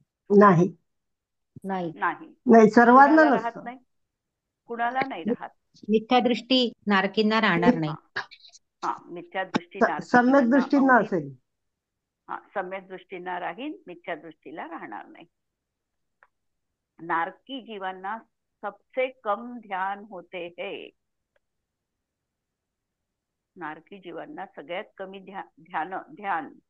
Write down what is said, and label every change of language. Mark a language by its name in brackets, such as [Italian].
[Marathi] नाही. नाही. सर्वांना राहत नाही, कुणाला नाही राहत. मिथ्या दृष्टी नारकींना राहणार नाही. हा, मिथ्या दृष्टी सम्यक दृष्टींना असेल. हा, सम्यक दृष्टींना राहील, मिथ्या दृष्टीला राहणार नाही. [Hindi] नारकी जीवांना सबसे कम ध्यान होते है. [Marathi] नारकी जीवांना सगळ्यात कमी ध्यान.